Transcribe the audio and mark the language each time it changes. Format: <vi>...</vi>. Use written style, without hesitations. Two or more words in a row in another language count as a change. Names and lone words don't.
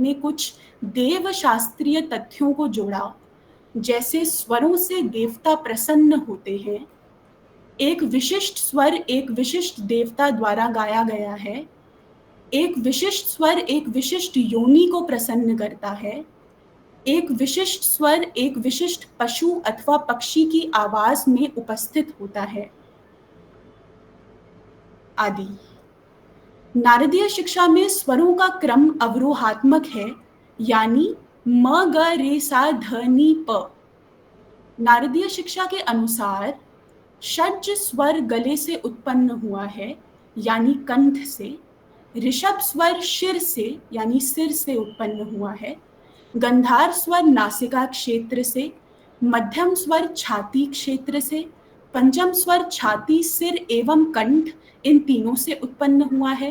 <hi>ने कुछ देव शास्त्रीय तथ्यों को जोड़ा, जैसे स्वरों से देवता प्रसन्न होते हैं, एक विशिष्ट स्वर एक विशिष्ट देवता द्वारा गाया गया है, एक विशिष्ट स्वर एक विशिष्ट योनि को प्रसन्न करता है, एक विशिष्ट स्वर एक विशिष्ट पशु अथवा पक्षी की आवाज में उपस्थित होता है, आदि। नारदीय शिक्षा में स्वरों का क्रम अवरोहात्मक है, यानी म ग रे सा ध नी प। नारदीय शिक्षा के अनुसार षड्ज स्वर गले से उत्पन्न हुआ है, यानी कंठ से। ऋषभ स्वर शिर से, यानी सिर से उत्पन्न हुआ है। गंधार स्वर नासिका क्षेत्र से। मध्यम स्वर छाती क्षेत्र से। पंचम स्वर छाती, सिर एवं कंठ, इन तीनों से उत्पन्न हुआ है।</hi>